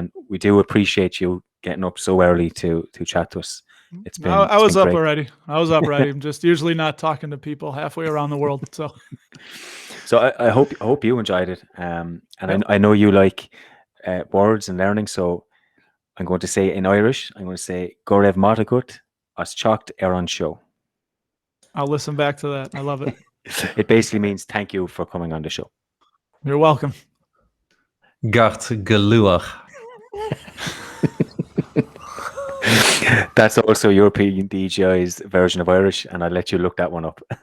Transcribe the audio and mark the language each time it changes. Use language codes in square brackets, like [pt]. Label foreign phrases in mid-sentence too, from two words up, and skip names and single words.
[en] And we do appreciate you getting up so early to chat to us. It's been. I was up great. already. I'm just usually not talking to people halfway around the world. So I hope you enjoyed it. And I know you like words and learning. So I'm going to say in Irish, I'm going to say [ga] Go raibh maith agat as teacht ar an show. [en] I'll listen back to that. I love it. It basically means thank you for coming on the show. You're welcome. Gart geluach. That's also European DJI's version of Irish, and I'll let you look that one up.